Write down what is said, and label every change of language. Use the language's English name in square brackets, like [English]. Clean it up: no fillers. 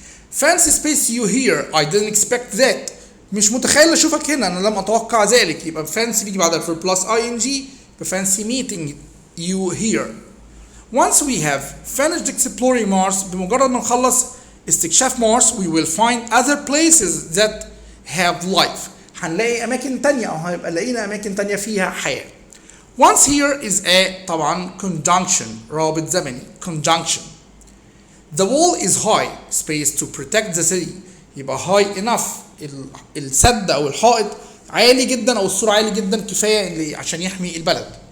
[English] fancy space you hear I didn't expect that [Arabic] مش متخيل اشوفك هنا انا لم اتوقع ذلك. [English] يبقى fancy [Arabic] بيجي بعد الفيرب [English] plus ing fancy meeting you here. once we have finished exploring Mars [Arabic] بمجرد ما نخلص استكشاف مارس [English] we will find other places that have life. [Arabic] هنلاقي أماكن تانية أو هيبقى لقينا أماكن تانية فيها حياة. [English] Once here is a طبعا conjunction [Arabic] رابط زمني [English] conjunction. The wall is high space to protect the city. [Arabic] يبقى [English] high enough [Arabic] السد أو الحائط عالي جدا أو السور عالي جدا كفاية عشان يحمي البلد.